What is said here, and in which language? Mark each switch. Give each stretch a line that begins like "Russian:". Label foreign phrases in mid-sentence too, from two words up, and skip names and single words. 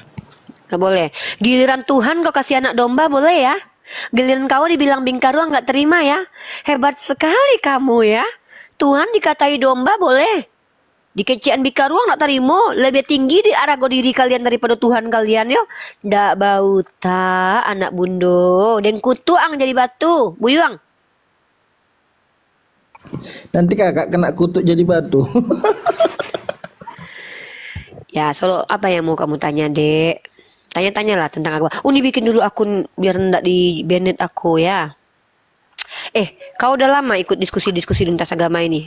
Indonesian: Nggak boleh. Giliran Tuhan kau kasih anak domba boleh ya? Giliran kau dibilang Bingkaruang nggak terima ya? Hebat sekali kamu ya. Tuhan dikatai domba boleh. Dikecian Bingkaruang nggak terima. Lebih tinggi di arago diri kalian daripada Tuhan kalian yo.
Minangkabau: Ndak bau ta anak bundo. Den kutuang jadi batu. Buyuang.
Indonesian: Nanti kakak kena kutuk jadi batu. Ya, Solo, apa yang mau kamu tanya, Dek? Tanya-tanyalah tentang agama. Uni bikin dulu akun biar ndak di banned aku ya. Kau udah lama ikut diskusi-diskusi lintas agama ini?